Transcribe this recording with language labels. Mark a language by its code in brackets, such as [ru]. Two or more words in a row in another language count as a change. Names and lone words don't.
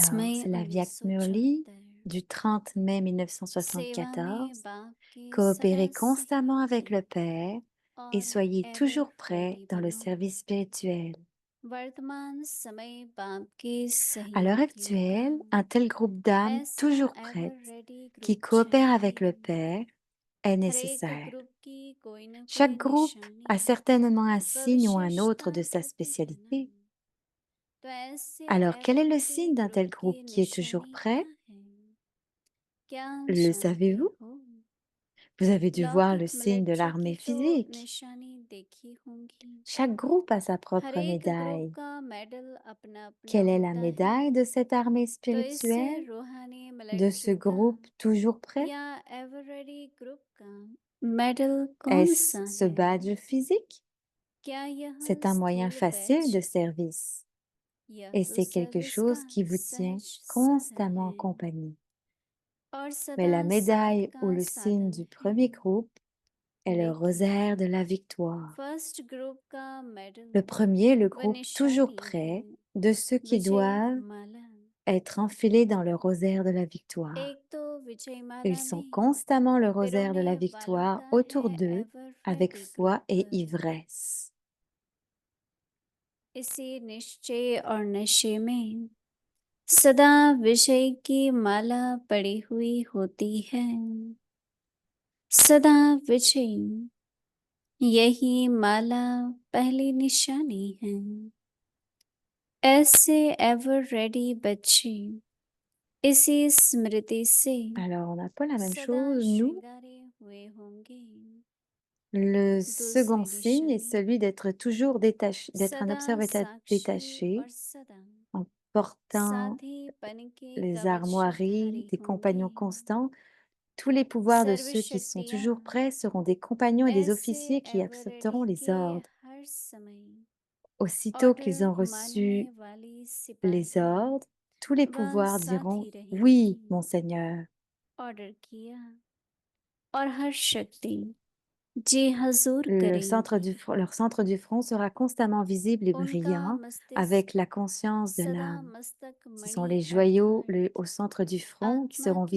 [fr] Alors, [hi] मई c'est la Vyak Murli 1974 [fr] du 30 mai [hi] सेवा में [fr] 1974. [hi] बाप की सदा [fr] Coopérez constamment avec le [hi] सहयोगी [fr] Père et [hi] और [fr] soyez [hi] एवर [fr] toujours prêts [hi] रेडी [fr] dans le [hi] बनो [fr] service spirituel. [hi] वर्तमान समय बाप के [fr] À l'heure [hi] सहयोगियों का [fr] actuelle, un tel groupe d'âmes [hi] ऐसा [fr] toujours [hi] एवर [fr] prêtes [hi] रेडी [fr] qui [hi] ग्रुप [fr] coopèrent avec le [hi] चाहिए [fr] Père est [hi] हर एक [fr] nécessaire. [hi] ग्रुप की कोई न कोई [fr] Chaque groupe [hi] निशानी [fr] a certainement un [hi] व [fr] signe ou un autre [hi] विशेषता [fr] de sa [hi] होती है ना [fr] spécialité. [hi] तो ऐसे [fr] Alors, quel est [hi] एवर [fr] le [hi] रेडी [fr] signe d'un [hi] ग्रुप [fr] tel [hi] की [fr] groupe qui est toujours [hi] निशानी क्या [fr] prêt? [hi] है क्या [fr] Le [hi] जानते [fr] savez-vous? [hi] हो [fr] Vous avez dû voir le [hi] लौकिक [fr] signe de [hi] मिलिट्री [fr] l'armée [hi] की तो [fr] physique. [hi] निशानी देखी होंगी [fr] Chaque groupe a sa [hi] हर [fr] propre [hi] एक ग्रुप [fr] médaille. [hi] का मेडल अपना अपना [fr] Quelle est la [hi] होता है [fr] médaille de cette armée [hi] तो इससे [fr] spirituelle, [hi] रूहानी [fr] de ce [hi] मिलिट्री का [fr] groupe toujours prêt? [hi] या [en] ever ready [hi] ग्रुप का मेडल कौन [fr] Est-ce [hi] सा [fr] ce [hi] है [fr] badge physique? [hi] क्या यह [fr] C'est un moyen [hi] स्थूल [fr] facile de [hi] बैच [fr] service [hi] यह [fr] et [hi] तो [fr] c'est quelque [hi] सर्विस का [fr] chose qui vous tient [hi] सहज साधन [fr] constamment en [hi] है [fr] compagnie. [hi] और [fr] Mais [hi] सदा [fr] la [hi] साथ [fr] médaille ou [hi] का [fr] le signe [hi] साधन [fr] du [hi] है [fr] premier groupe est le [hi] लेकिन [fr] rosaire de la victoire. [en] first group [hi] का मेडल [fr] Le premier, le [hi] व [fr] groupe toujours [hi] निशानी है [fr] prêt de ceux qui [hi] विजय [fr] doivent [hi] माला [fr] être enfilés dans le rosaire de la victoire. [hi] एक तो विजय [fr] Ils [hi] माला [fr] sont [hi] में [fr] constamment le rosaire de [hi] पिरोने [fr] la [hi] वालों [fr] victoire [hi] का [fr] autour [hi] है [fr] d'eux [hi] एवर [fr] avec [hi] रेडी [fr] foi et [hi] ग्रुप [fr] ivresse. [hi] इसी निश्चय और नशे में सदा विषय की माला पड़ी हुई होती है सदा विजय यही माला पहली निशानी है ऐसे [en] ever ready [hi] बच्चे इसी स्मृति से [fr] Alors, on n'a pas la même [hi] सदा [fr] chose. Nous, [hi] श्रृंगारे हुए होंगे [fr] le second [hi] दूसरी [fr] signe [hi] दिशा [fr] est [hi] में [fr] celui d'être toujours détaché, d'être un [hi] सदा [fr] observateur [hi] साक्षी [fr] détaché [hi] और सदा [fr] en portant [hi] साथीपन के [fr] les [hi] कवच [fr] armoiries [hi] धारी [fr] des [hi] होंगे। [fr] compagnons constants, tous les pouvoirs de ceux qui sont [hi] सर्वशक्तियाँ [fr] toujours prêts seront des compagnons et des [hi] ऐसे [fr] officiers qui [en] ever ready [fr] accepteront les [hi] के [fr] ordres. [hi] हर समय [fr] Aussitôt qu'ils [hi] ऑर्डर [fr] ont [hi] मानने [fr] reçu [hi] वाली [fr] les [hi] सिपाही [fr] ordres, tous les [hi] वह [fr] pouvoirs [hi] साथ [fr] diront [hi] ही [fr] oui, [hi] रहेंगी। [fr] mon Seigneur. [hi] ऑर्डर किया और हर शक्ति जी हजूर [fr] Leur [hi] करेंगी। [fr] centre du front sera constamment visible et [hi] उनका [fr] brillant avec [hi] मस्तिष्क [fr] la conscience de [hi] सदा [fr] l'âme. [hi] मस्तक [fr] Ce sont [hi] मणि [fr] les joyaux [hi] अर्थात [fr] au centre du front qui [hi] आत्मा [fr] seront [hi] की